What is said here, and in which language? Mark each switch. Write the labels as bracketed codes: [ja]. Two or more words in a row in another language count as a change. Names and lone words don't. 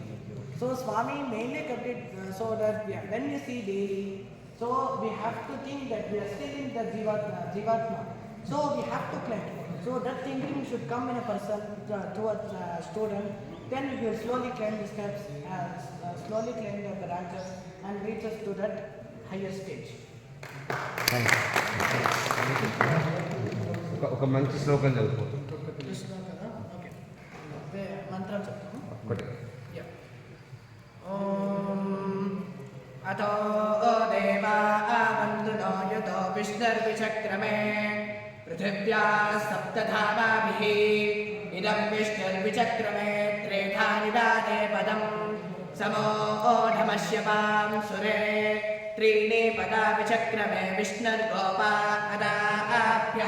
[en] So Swami mainly kept it so that when we see daily, so we have to think that we are still in the Jivatma. So we have to climb. So that thinking should come in a person towards a student. Then he will slowly climb the steps, slowly climb the branches and reach us to that higher stage. [te] ఒక మంచి శ్లోకం చదువుకోవచ్చు. ఓకే, మంత్రం చెప్తాము. [sa] అతో దేవా వందునో యతో విష్ణుర్విచక్రమే పృథివ్యా సప్తధామాభిః ఇదం విష్ణుర్విచక్రమే త్రేధా నిదానే పదం సమోఢమశ్యపాం సురే त्रीणि पदा विचक्रमे विष्णुर्गोपा अदाभ्यः